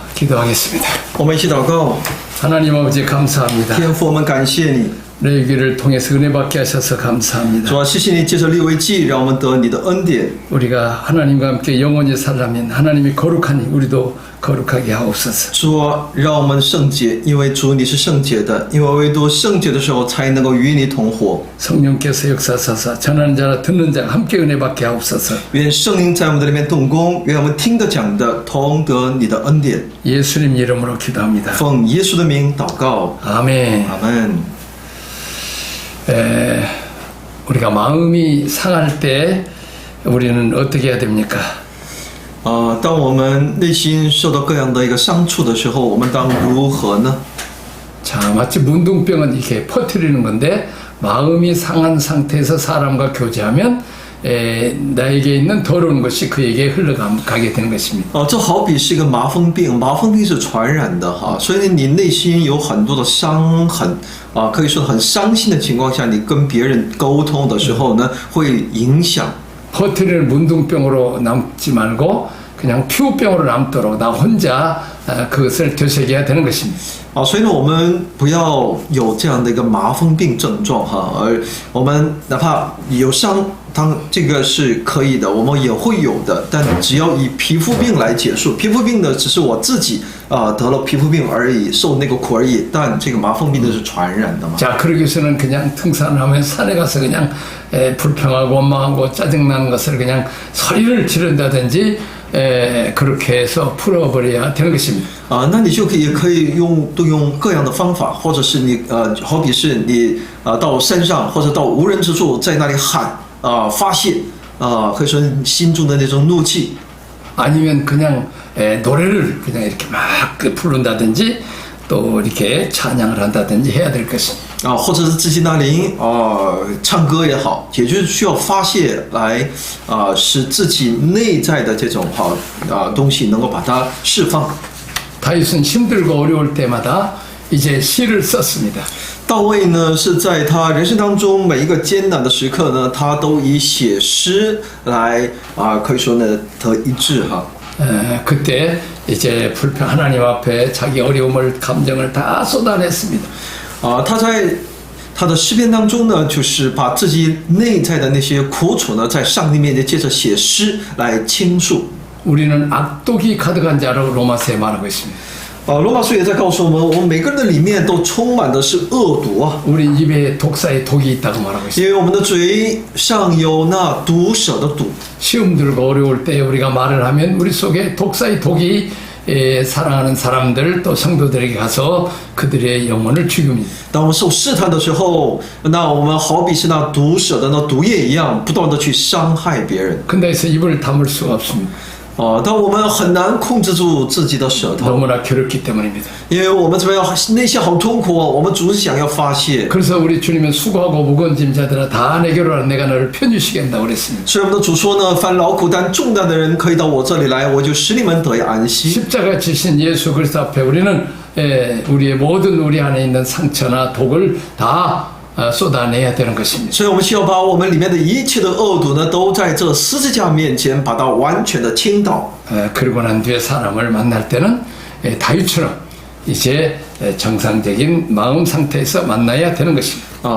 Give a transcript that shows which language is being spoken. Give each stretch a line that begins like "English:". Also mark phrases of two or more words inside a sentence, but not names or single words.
Korean: 기도하겠습니다.
Chinese: 我们一起祷告。
Korean: 하나님 아버지 감사합니다.
Chinese: 天父，我们感谢你，
Korean: 레위기를 통해서 은혜 받게 하셔서 감사합니다.
Chinese: 主啊，谢谢你借着利未记，让我们得你的恩典。
Korean: 우리가 하나님과 함께 영원히 살려면 하나님이 거룩하니 우리도 거룩하게 하옵소서.
Chinese: 主啊，让我们圣洁，因为主你是圣洁的，因为唯独圣洁的时候才能够与你同活。
Korean: 성령께서 역사하사 전하는 자나 듣는 자가 함께 은혜 받게 하옵소서.
Chinese: 愿圣灵在我们的里面动工，愿我们听得讲的同得你的恩典。
Korean: 예수님 이름으로 기도합니다.
Chinese: 奉耶稣的名祷告，
Korean: 아멘.
Chinese: 阿门。
Korean: 우리가 마음이 상할 때 우리는 어떻게 해야 됩니까?
Chinese: 当我们内心受到各样的一个伤处的时候，我们当如何呢？
Korean: 자, 마치 문둥병은 이렇게 퍼뜨리는 건데 마음이 상한 상태에서 사람과 교제하면 나에게 있는 더러운 것이 그에게 흘러가게 되는 것입니다.
Chinese: 这好比是一个麻风病，麻风病是传染的哈，所以你内心有很多的伤痕可以说很伤心的情况下，你跟别人沟通的时候呢，会影响。
Korean: 퍼뜨리는 문둥병으로 남지 말고 그냥 피부병으로 남도록 나 혼자 그것을 되새겨야 되는 것입니다.
Chinese: 所以呢，我们不要有这样的一个麻风病症状哈，而我们哪怕有伤，当这个是可以的，我们也会有的，但只要以皮肤病来结束，皮肤病的只是我自己得了皮肤病而已，受那个苦而已，但这个麻风病的是传染的嘛。
Korean: 자, 그러기 위해서는 그냥 등산하면 산에 가서 그냥 불평하고 원망하고 짜증나는 것을 그냥 소리를 지른다든지 그렇게 해서 풀어버려야 되는 것입니다.
Chinese: 那你就可以动用各样的方法，或者是你好比是你到山上或者到无人之处，在那里喊发泄可以说心中的那种怒气。
Korean: 아니면 그냥 노래를 그냥 이렇게 막 부른다든지 또 이렇게 찬양을 한다든지 해야 될 것입니다.
Chinese: 或者是自己那里唱歌也好，也就是需要发泄来使自己内在的这种东西能够把它释放。
Korean: 다윗은 힘들고 어려울 때마다 이제 시를 썼습니다.
Chinese: 大卫呢是在他人生当中每一个艰难的时刻呢，他都以写诗来可以说呢得医治哈。
Korean: 그때 이제 불평 하나님 앞에 자기 어려움을 감정을 다 쏟아냈습니다.
Chinese: 他在他的诗篇当中呢，就是把自己内在的那些苦楚呢，在上帝面前借着写诗来倾诉。
Korean: 우리는 악독이 가득한 자로 로마서에 말하고 있습니다.
Chinese: 罗马书也在告诉我们，我们每个人的里面都充满的是恶毒啊。
Korean: 우리 입에 독사의 독이 있다고 말하고 있습니다.
Chinese: 因为我们的嘴上有那毒蛇的毒。
Korean: 시험 들고 어려울 때 우리가 말을 하면 우리 속에 독사의 독이 사랑하는 사람들 또 성도들에게 가서 그들의 영혼을 죽입니다.
Chinese: 当我们受试探的时候，那我们好比是那毒蛇的那毒液一样，不断的去伤害别人。
Korean: 근데서 입을 다물 수가 없습니다.
Chinese: 但我们很难控制住自己的舌头，
Korean: 너무나 괴롭기 때문입니다.
Chinese: 因为我们这边内心好痛苦我们总是想要发泄。
Korean: 그래서 우리 주님은 수고하고 무거운 짐 자들아 다 내게로 와라 내가 너를 편주시겠다 그랬습니다.
Chinese: 所以我们的主说呢，凡劳苦担重担的人可以到我这里来，我就使你们得以安息。
Korean: 십자가 지신 예수 그리스도 앞에 우리는 우리의 모든 우리 안에 있는 상처나 독을 다 쏟아내야 되는 것입니다.
Chinese: 所以我们需要把我们里面的一切的恶毒呢，都在这十字架面前把它完全的倾倒。
Korean: 그러고 난 뒤에 사람을 만날 때는 다윗처럼 이제 정상적인 마음 상태에서 만나야 되는 것입니다.